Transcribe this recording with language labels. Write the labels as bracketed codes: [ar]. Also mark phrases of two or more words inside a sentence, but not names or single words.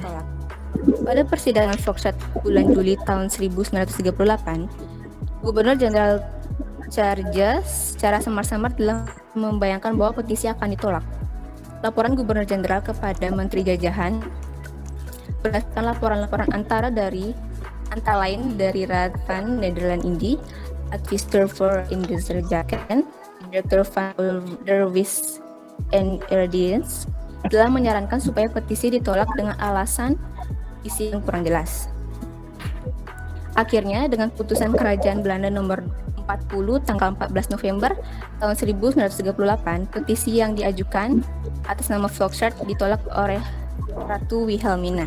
[id] Pada persidangan Volksraad bulan Juli tahun 1938, Gubernur Jenderal Charges secara samar-samar telah membayangkan bahwa petisi akan ditolak. Laporan Gubernur Jenderal kepada Menteri Jajahan berdasarkan laporan-laporan antara lain dari Raad van Nederland-Indië, Adviseur voor Industrijzaken, Directeur van Onderwijs en Erediens, telah menyarankan supaya petisi ditolak dengan alasan isi yang kurang jelas. Akhirnya, dengan putusan Kerajaan Belanda nomor 40 tanggal 14 November tahun 1938, petisi yang diajukan atas nama Volksraad ditolak oleh Ratu Wilhelmina.